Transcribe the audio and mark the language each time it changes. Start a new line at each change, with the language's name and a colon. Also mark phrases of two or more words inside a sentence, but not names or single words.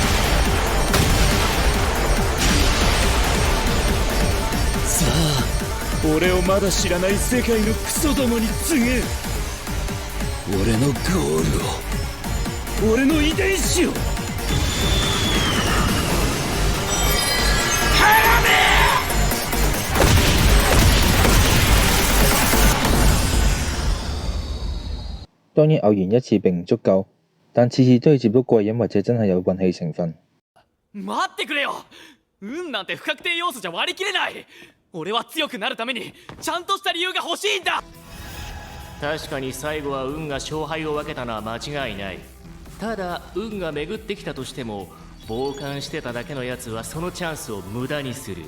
Japanese: さあ俺をまだ知らない世界のクソどもに告げ。俺のゴールを、俺の遺伝子を。
Cantonese: 當然偶然一次並唔足夠，但次次都要接到貴人或者真係有運氣成分。
Japanese: 待ってくれよ。運なんて不確定要素じゃ割り切れない。俺は強くなるためにちゃんとした理由が欲しいんだ。確かに最後は運が勝敗を分けたのは間違いない。ただ運が巡ってきたとしても傍観してただけのやつはそのチャンスを無駄にする。